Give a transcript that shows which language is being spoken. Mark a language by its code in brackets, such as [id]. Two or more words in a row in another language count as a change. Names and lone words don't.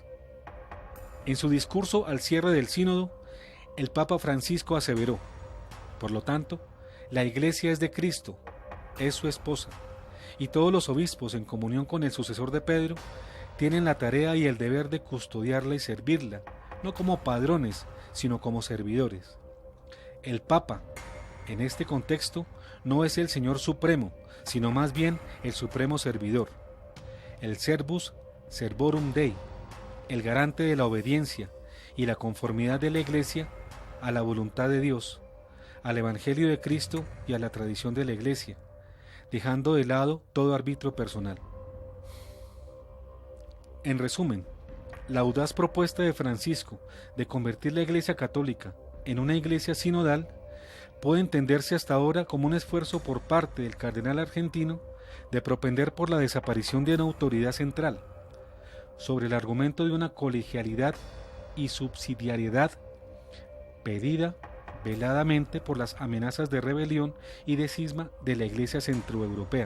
[es] En su discurso al cierre del sínodo, el Papa Francisco aseveró: por lo tanto, la iglesia es de Cristo, es su esposa, y todos los obispos, en comunión con el sucesor de Pedro, tienen la tarea y el deber de custodiarla y servirla, no como padrones, sino como servidores. El Papa, en este contexto, no es el Señor Supremo, sino más bien el supremo servidor, el [la] servus servorum Dei, [es] el garante de la obediencia y la conformidad de la Iglesia a la voluntad de Dios, al Evangelio de Cristo y a la tradición de la Iglesia, dejando de lado todo arbitrio personal. En resumen, la audaz propuesta de Francisco de convertir la Iglesia Católica en una iglesia sinodal puede entenderse hasta ahora como un esfuerzo por parte del cardenal argentino de propender por la desaparición de una autoridad central, sobre el argumento de una colegialidad y subsidiariedad pedida veladamente por las amenazas de rebelión y de cisma de la Iglesia centroeuropea.